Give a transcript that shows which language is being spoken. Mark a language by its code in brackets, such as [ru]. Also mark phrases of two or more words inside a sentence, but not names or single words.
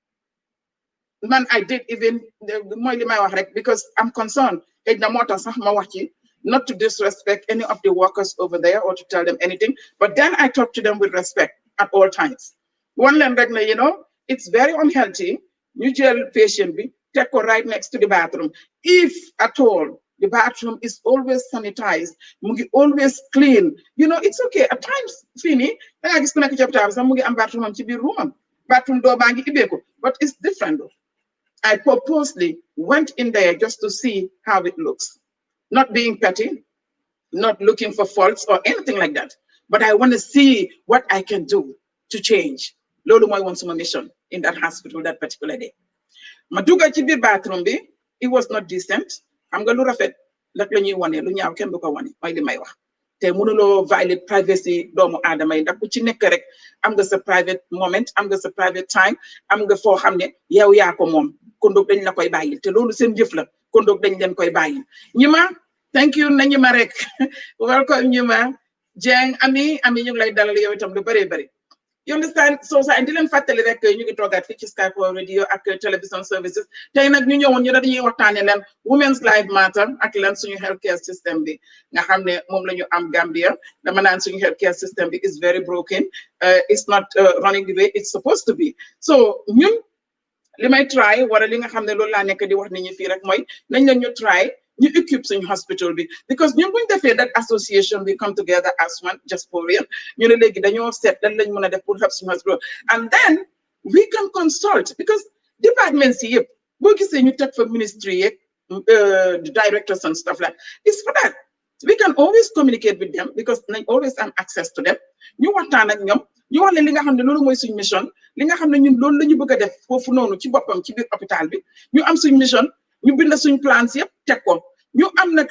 [wo] man [en] I did even [wo] mooy li may wax rek [en] because I'm concerned [wo] xëy na moo tax sax ma wax ci [en] not to disrespect any of the workers over there or to tell them anything but then I talk to them with respect at all times one [wo] leen rek ne [en] it's very unhealthy [wo] ñu jël patient bi teg ko [en] right next to the bathroom if at all the bathroom is always sanitized [wo] mu ngi [en] always clean it's okay at times [wo] fii nii da ngaa gis ku nekk ci hôpital bi sax mu ngi am bathroom am ci biir roomam bathroom doo baa ngi ibbeeku [en] but it's different though. I purposely went in there just to see how it looks not being petty not looking for faults or anything like that but I want to see what I can do to change [wo] loolu mooy woon suma [en] mission in that hospital that particular day [wo] ma dugga ci biir bathroom bi [en] it was not decent [wo] xam nga lu rafet nag la ñuy wane lu ñaaw kenn du ko wane mooy li may wax te mënuloo [en] violate privacy [wo] doomu aadama yi ndax ku ci nekk rek am nga sa [en] private moment [wo] am nga sa [en] private time [wo] am nga foo xam ne yow yaa ko moom kondoog dañ la koy bàyyil te loolu seen jëf la kondoog dañ leen koy bàyyil ñima [en] thank you [wo] na ñima rek welcome ñima Jeng ami ñu ngi lay dalal yow itam lu bëree bëri [en] you understand [wo] so sa di leen fàttali rek ñu ngi toogaat fii ci Skype Radio ak [en] television services [wo] tey nag ñu ñëwoon ñu dañuy waxtaane leen [en] women's life matter [wo] ak lan suñu healthcare system bi nga xam ne moom la ñu am Gambia dama naan suñu healthcare [en] system bi is very broken it's not running the way it's supposed to be so [wo] ñun li may [en] try [wo] wala li nga xam ne loolu laa nekk di wax nit ñi fii rek mooy nañ leen ñu [en] try ñu equip suñu hospital bi because [wo] ñun buñ defee [en] that association we come together as one just for real [wo] ñu ne léegi dañoo seet lan lañ mën a def [en] pour help suñu hospital and then we can consult because departments [wo] yi yëpp boo gisee ñu teg fa [en] ministry yeeg directors and stuff like it's for that we can always communicate with them because [wo] nañ always am [en] access to them [wo] ñu waxtaan ak ñoom ñu wax leen li nga xam ne loolu mooy suñu mission li nga xam ne ñun loolu la ñu bëgg a def foofu noonu ci boppam ci biir hôpital bi ñu am suñu mission ñu bind suñu plans yëpp teg ko ñu am nag